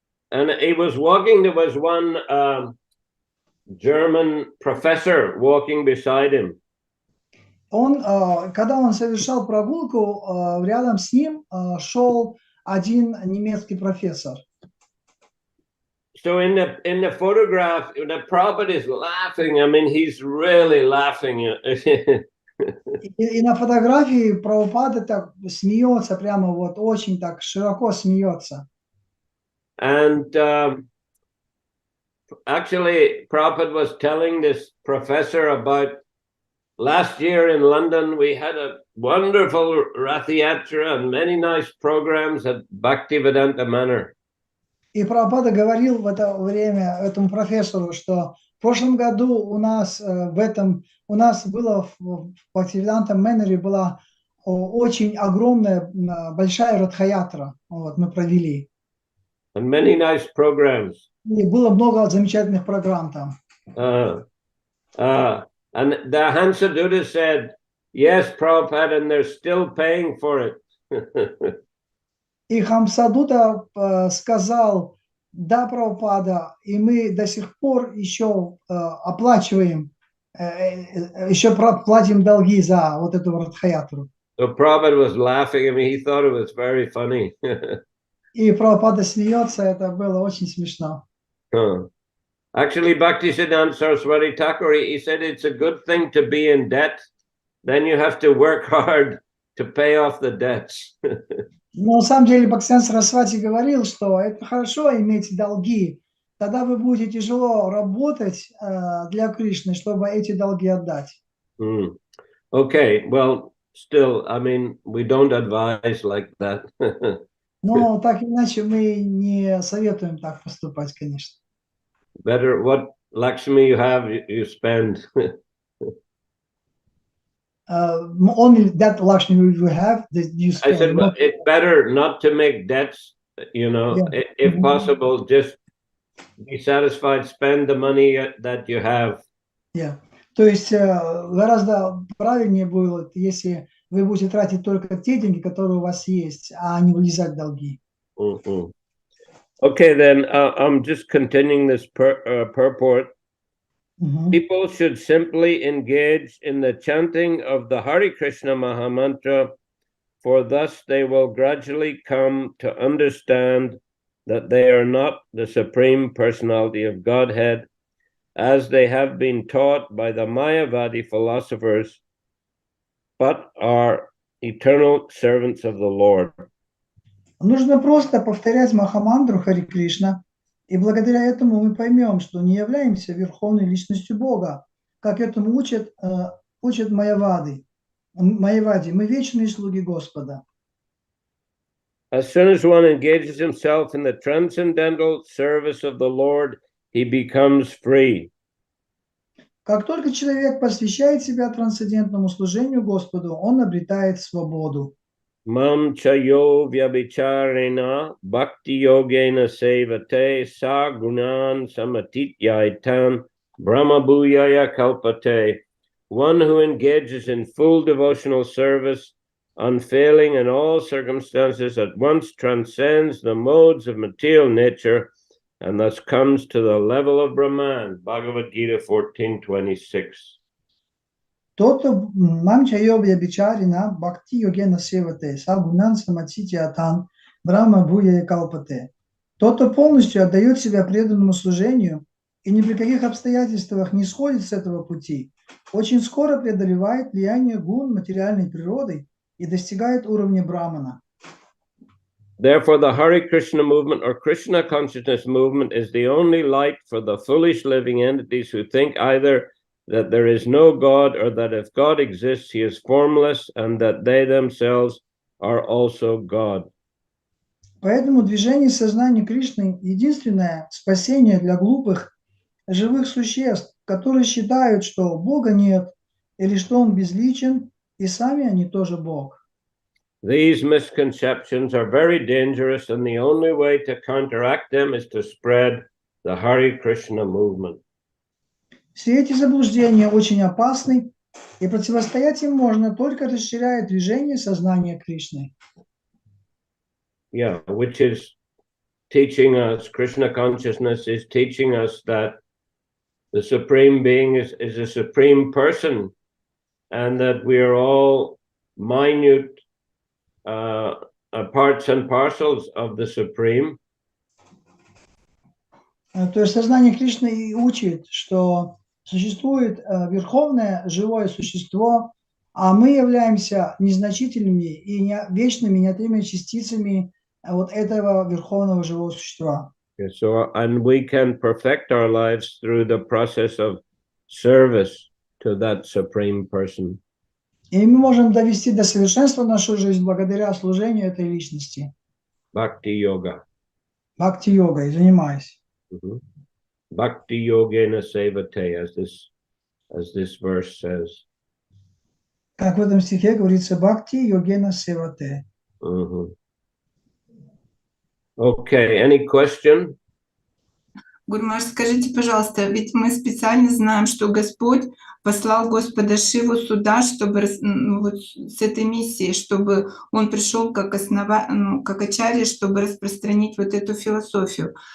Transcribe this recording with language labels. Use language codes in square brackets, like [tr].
[en] And he was walking, there was one German professor walking beside him. [ru] Когда он совершал прогулку, рядом с ним шел один немецкий профессор. [en] So in the photograph, the Prabhupada is laughing. I mean, he's really laughing. [ru] И на фотографии Прабхупада так смеется, прямо вот очень так широко смеется. [en] And actually, Prabhupada was telling this professor about last year in London, we had a wonderful Rath Yatra and many nice programs at Bhaktivedanta Mэнor. [ru] И Прабхупада говорил в это время этому профессору, что в прошлом году у нас было в Бхактиведанта Мэноре была очень огромная, большая Радха-ятра, вот, мы провели. [en] And many nice programs. [ru] И было много замечательных программ там. [en] And the Hansaduta said, yes, Prabhupada, and they're still paying for it. [ru] И Хамсадута сказал, да, Прабхупада, и мы до сих пор еще оплачиваем, еще платим долги за вот эту Радха-ятру. [en] So Prabhupada was laughing. I mean, he thought it was very funny. [ru] И Прабхупада смеется, это было очень смешно. [en] Actually, Bhaktisiddhanta Saraswati Thakur, he said it's a good thing to be in debt. Then you have to work hard to pay off the debts. [ru] Но на самом деле Бхактисиддханта Сарасвати говорил, что это хорошо иметь долги. Тогда вы будете тяжело работать для Кришны, чтобы эти долги отдать. [en] Okay, well, still, I mean, we don't advise like that. [ru] Но так или иначе мы не советуем так поступать, конечно. [en] Better what Lakshmi you have, you spend. Only that Lakshmi you have, that you I spend. said, well, it's better not to make debts, you know, Yeah. if possible, just be satisfied, spend the money that you have. Yeah. [ru] То есть гораздо правильнее будет, если вы будете тратить только те деньги, которые у вас есть, а не влезать в долги. [en] Okay, then I'm just continuing this purport. People should simply engage in the chanting of the Hare Krishna Mahamantra, for thus they will gradually come to understand that they are not the Supreme Personality of Godhead, as they have been taught by the Mayavadi philosophers, but are eternal servants of the Lord. [ru] Нужно просто повторять Махамантру Харе Кришна, и благодаря этому мы поймем, что не являемся верховной личностью Бога, как этому учат Майявади. Мы вечные слуги Господа. [en] As soon as one engages himself in the transcendental service of the Lord, he becomes free. [ru] Как только человек посвящает себя трансцендентному служению Господу, он обретает свободу. [sa] Mam chayo vyabhicharena bhakti yogena sevate sa gunan samatityaitan brahmabhuyaya kalpate. [en] One who engages in full devotional service, unfailing in all circumstances, at once transcends the modes of material nature and thus comes to the level of Brahman. Bhagavad Gita 14:26. [ru] Тот, кто [sa] мамчайобья бичарина, бхакти йогена севате, сагунан саматити атан, брахма буя калпате. [ru] Тот, кто полностью отдает себя преданному служению и ни при каких обстоятельствах не сходит с этого пути, очень скоро преодолевает влияние гун материальной природы и достигает уровня брамана. [en] Therefore, the Hare Krishna movement or Krishna consciousness movement is the only light for the foolish living entities who think either that there is no God or that if God exists, he is formless and that they themselves are also God. [ru] Поэтому движение сознания Кришны – единственное спасение для глупых, живых существ, которые считают, что Бога нет или что Он безличен, и сами они тоже Бог. [en] These misconceptions are very dangerous, and the only way to counteract them is to spread the Hare Krishna movement. [ru] Все эти заблуждения очень опасны, и противостоять им можно только расширяя движение сознания Кришны. [en] Yeah, which is teaching us, Krishna consciousness is teaching us that the Supreme Being is a Supreme Person, and that we are all minute parts and parcels of the Supreme. [ru] То есть сознание Кришны и учит, что существует верховное живое существо, а мы являемся незначительными и вечными неотъемлемыми частицами вот этого верховного живого существа. [en] So, and we can perfect our lives through the process of service to that Supreme Person. [ru] И мы можем довести до совершенства нашу жизнь благодаря служению этой личности. [en] Bhakti-yoga. [ru] Бхакти-йогой занимаюсь. [sa] Bhakti-yogena sevate, [en] as this verse says. [ru] Как в этом стихе говорится, [sa] бхакти-йогена севате. [en] Okay, any question? [ru] Гурмаш, скажите, пожалуйста, ведь мы специально знаем, что Господь послал Господа Шиву сюда, чтобы вот с этой миссией, чтобы он пришел как как ачарья, чтобы распространить вот эту философию.